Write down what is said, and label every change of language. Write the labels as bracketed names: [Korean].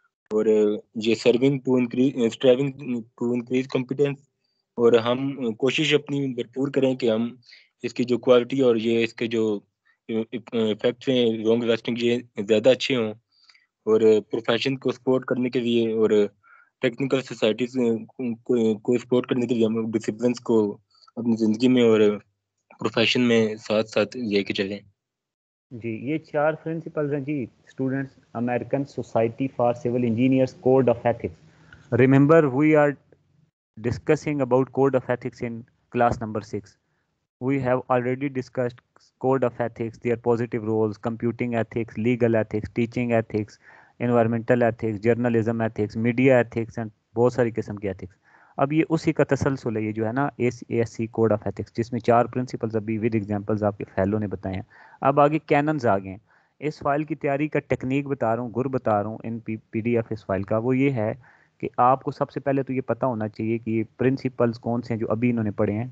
[Urdu] اور یہ [English] strong to increase competence, [Urdu] اور ہم کوشش اپنی بھرپور کریں کہ ہم اس کی جو کوالٹی اور یہ اس کے جو افیکٹس ہیں لانگ لاسٹنگ یہ زیادہ اچھے ہوں، اور پروفیشن کو سپورٹ کرنے کے لیے اور ٹیکنیکل سوسائٹیز کو سپورٹ کرنے کے لیے ہم ڈسپلنس کو اپنی زندگی میں اور پروفیشن میں ساتھ ساتھ لے کے چلیں۔ جی یہ 4 پرنسپلز ہیں جی students, American society for civil engineers code of ethics. [English] Remember we are discussing about code of ethics in class number 6. We have already discussed code of ethics, their positive roles, computing ethics, legal ethics, teaching ethics, environmental ethics, journalism ethics, media ethics and [Urdu] بہت ساری قسم کی [English] ethics. [Urdu] اب یہ اسی کا تسلسل ہے، یہ جو ہے نا ASC کوڈ آف ایتھکس، جس میں 4 پرنسپلز ابھی ود ایگزامپلز آپ کے فیلو نے بتائے ہیں. اب آگے کیننز آ گئے ہیں. اس فائل کی تیاری کا ٹیکنیک بتا رہا ہوں، گر بتا رہا ہوں ان PDF اس فائل کا. وہ یہ ہے کہ آپ کو سب سے پہلے تو یہ پتہ ہونا چاہیے کہ یہ پرنسپلز کون سے ہیں جو ابھی انہوں نے پڑھے ہیں.